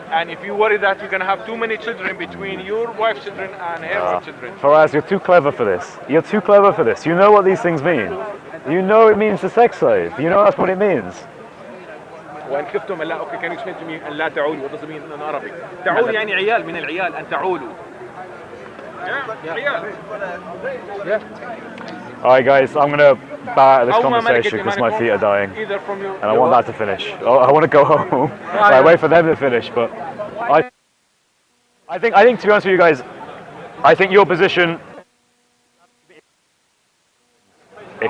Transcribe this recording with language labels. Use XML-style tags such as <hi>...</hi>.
<en>and if you worry that you're gonna have too many children between your wife's children and her children, Faraz, you're too clever for this. You're too clever for this. You know what these things mean. You know it means a sex slave. You know that's what it means.</en> <ar>وإن خفتم ألا.</ar> <en>Okay, can you explain to me</en> <ar>أن لا تعولوا?</ar> <en>What does it mean in Arabic?</en> <ar>تعول يعني عيال من العيال أن تعولوا.</ar> <en>Yeah, عيال. Alright guys, I'm gonna bow out of this</en> <ar>أو ما</ar> <en>conversation because my feet are dying. Either from your. And I want that to finish. I want to go home. I wait for them to finish, but I think to be honest with you guys, I think your position, if</en>